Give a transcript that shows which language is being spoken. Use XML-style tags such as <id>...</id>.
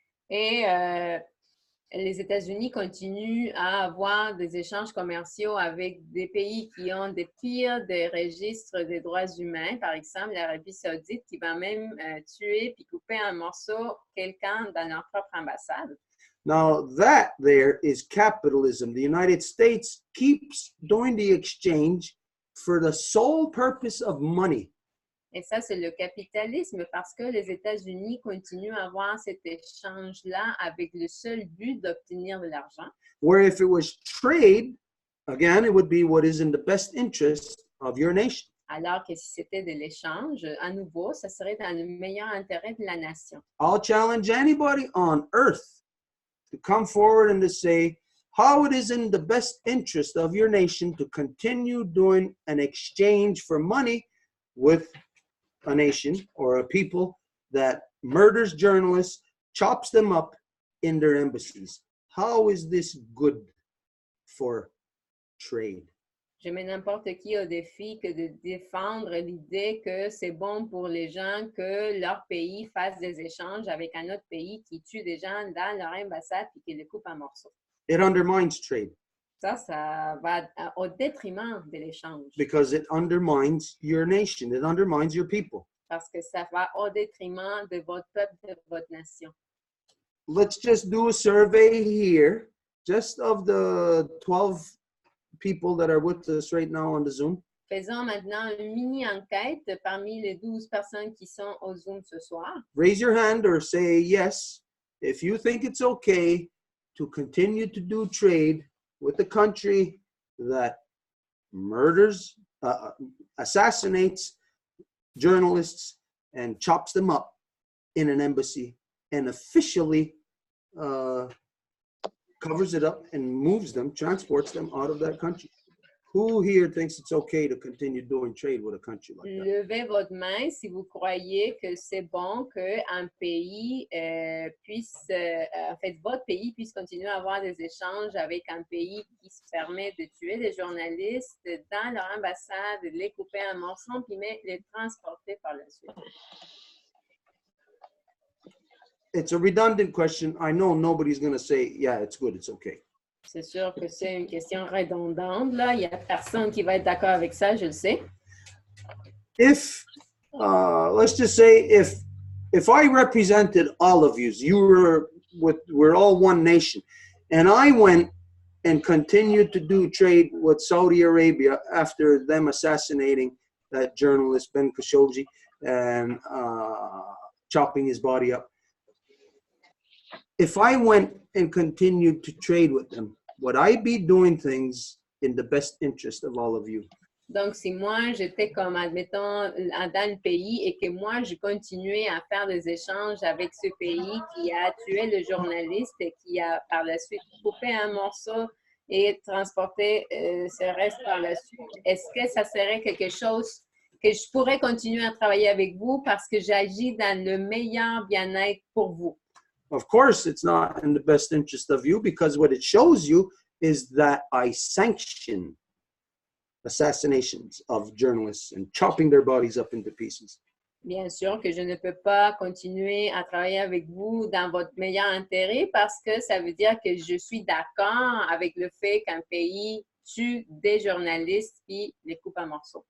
<fr>Et les États-Unis continuent à avoir des échanges commerciaux avec des pays qui ont des pires des registres des droits humains, par exemple l'Arabie Saoudite qui va même tuer puis couper un morceau quelqu'un dans leur propre ambassade.</fr> <en>Now that there is capitalism. The United States keeps doing the exchange for the sole purpose of money.</en> <fr>Et ça, c'est le capitalisme parce que les États-Unis continuent à avoir cet échange-là avec le seul but d'obtenir de l'argent.</fr> <en>Where if it was trade, again, it would be what is in the best interest of your nation.</en> <fr>Alors que si c'était de l'échange, à nouveau, ça serait dans le meilleur intérêt de la nation.</fr> <en>I'll challenge anybody on earth to come forward and to say how it is in the best interest of your nation to continue doing an exchange for money with a nation or a people that murders journalists, chops them up in their embassies. How is this good for trade?</en> <fr>Je mets n'importe qui au défi que de défendre l'idée que c'est bon pour les gens que leur pays fasse des échanges avec un autre pays qui tue des gens dans leur ambassade et qui les coupe en morceaux.</fr> <en>It undermines trade</en> <fr>Ça va au détriment de l'échange</fr> <en>because it undermines your nation. It undermines your people.</en> <fr>parce que ça va au détriment de votre peuple, de votre nation.</fr> <en>Let's just do a survey here, just of the 12 people that are with us right now on the Zoom.</en> <fr>Faisons maintenant une mini-enquête parmi les 12 personnes qui sont au Zoom ce soir.</fr> <en>Raise your hand or say yes if you think it's okay to continue to do trade with a country that murders, assassinates journalists and chops them up in an embassy and officially covers it up and moves them, transports them out of that country. Who here thinks it's okay to continue doing trade with a country like that?</en> <fr>Levez votre main si vous croyez que c'est bon qu'un pays puisse, en fait, votre pays puisse continuer à avoir des échanges avec un pays qui se permet de tuer des journalistes dans leur ambassade, de les couper en morceaux, puis les transporter par la suite.</fr> <en>It's a redundant question. I know nobody's going to say, yeah, it's good, it's okay.</en> <fr>C'est sûr que c'est une question redondante, là. Il n'y a personne qui va être d'accord avec ça, je le sais.</fr> <en>If, let's just say, if I represented all of you, we're all one nation, and I went and continued to do trade with Saudi Arabia after them assassinating that journalist Ben Khashoggi and chopping his body up. If I went and continued to trade with them, would I be doing things in the best interest of all of you?</en> <fr>Donc, si moi, j'étais comme, admettons, dans le pays et que moi, je continuais à faire des échanges avec ce pays qui a tué le journaliste et qui a par la suite coupé un morceau et transporté ce reste par la suite, est-ce que ça serait quelque chose que je pourrais continuer à travailler avec vous parce que j'agis dans le meilleur bien-être pour vous?</fr> <en>Of course, it's not in the best interest of you because what it shows you is that I sanction assassinations of journalists and chopping their bodies up into pieces.</en> <fr>Bien sûr que je ne peux pas continuer à travailler avec vous dans votre meilleur intérêt parce que ça veut dire que je suis d'accord avec le fait qu'un pays tue des journalistes et les coupe en morceaux.</fr>